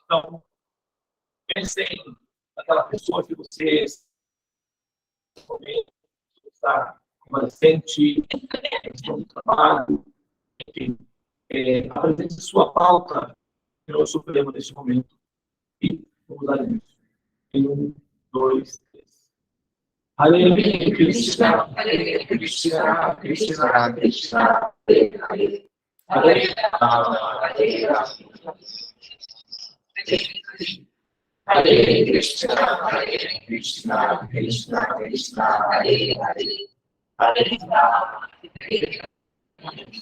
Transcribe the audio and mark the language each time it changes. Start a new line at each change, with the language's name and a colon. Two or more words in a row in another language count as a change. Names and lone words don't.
Portuguese: Então, pensem naquela pessoa que vocês está convalescente, questão do trabalho, enfim, apresente sua pauta no Supremo neste momento. E vamos dar isso. Em 1, 2, 3. Hare Krishna, Hare Krishna, Krishna Krishna, Hare Hare, Hare Rama, Hare Rama, Hare Krishna, Hare Krishna, Krishna Krishna, Hare Hare, Hare Rama, Hare Rama,